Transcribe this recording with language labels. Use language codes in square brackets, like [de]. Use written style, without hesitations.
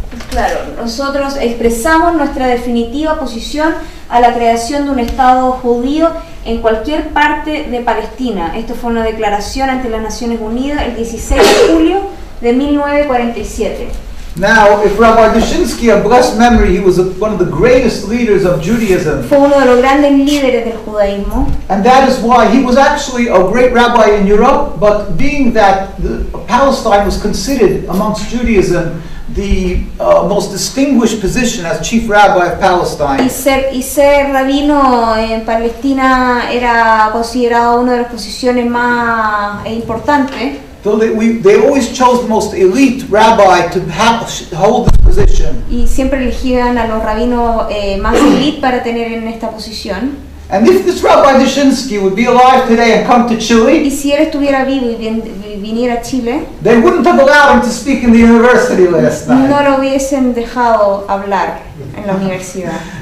[es] Claro, nosotros expresamos nuestra definitiva posición a la creación de un Estado judío en cualquier parte de Palestina. Esto fue una declaración ante las Naciones Unidas el 16 de julio de 1947. [en] Now, if Rabbi Dushinsky of blessed memory, he was one of the greatest leaders of Judaism. [es] Fue uno de los grandes líderes del judaísmo. [en] And that is why he was actually a great rabbi in Europe, but being that Palestine was considered amongst Judaism the most distinguished position as chief rabbi of Palestine. [es] Y ser rabino en Palestina era considerado una de las posiciones más importantes. [en] So they always chose the most elite rabbi to hold this position. [es] Y siempre elegían a los rabinos más elite para tener en esta posición. [en] And if this Rabbi Dushinsky would be alive today and come to Chile, [es] y si él estuviera vivo y viniera a Chile, [en] they wouldn't have allowed him to speak in the university last night. [es] No lo hubiesen dejado hablar en la universidad.